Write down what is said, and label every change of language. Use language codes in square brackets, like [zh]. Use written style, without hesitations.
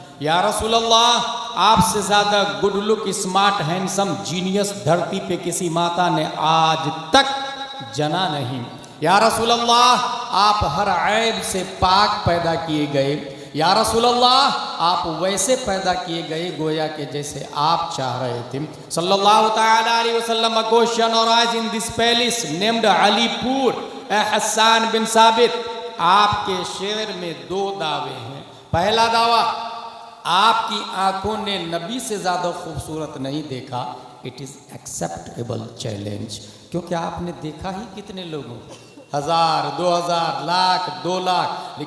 [hi] या रसूल अल्लाह, आपसे ज़्यादा good look, smart, handsome, genius धरती पे किसी माता ने आज तक जना नहीं। या रसूल अल्लाह, आप हर ऐब से पाक पैदा किए गए। या रसूल अल्लाह, आप वैसे पैदा किए गए गोया के जैसे आप चाह रहे थे। [ar] सल्लल्लाहु तआला अलैहि वसल्लम [en] a question arise in this palace named Alipur. [hi] Hasan बिन साबित, आपके शेर में 2 दावे हैं। पहला दावा, आपकी आंखों ने नबी से ज़्यादा खूबसूरत नहीं देखा। [en] it is acceptable challenge, [hi] क्योंकि आपने देखा ही कितने लोगों, 1000, 2000, लाख, 2 लाख।